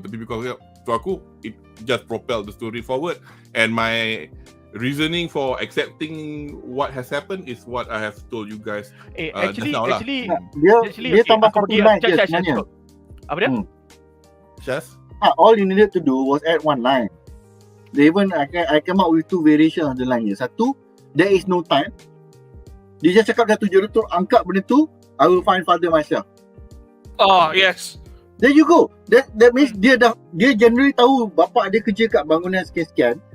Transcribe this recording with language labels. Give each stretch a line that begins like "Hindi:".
English: Tapi because
Malay: to aku
English: it just propelled the story forward, and my reasoning for accepting what has happened is what I have told you guys actually
Malay: dia tambah satu line je sebenarnya. Apa dia? Shaz?
English: All you needed to do was add one line. They even I came up with two variations of the line here.
Malay: Satu,
English: there is no time.
Malay: Dia just cakap satu je tu, angkat benda tu,
English: I will find father myself. Oh, yes. There you go. That means
Malay: dia generally tahu bapa dia kerja kat bangunan sekian-sekian.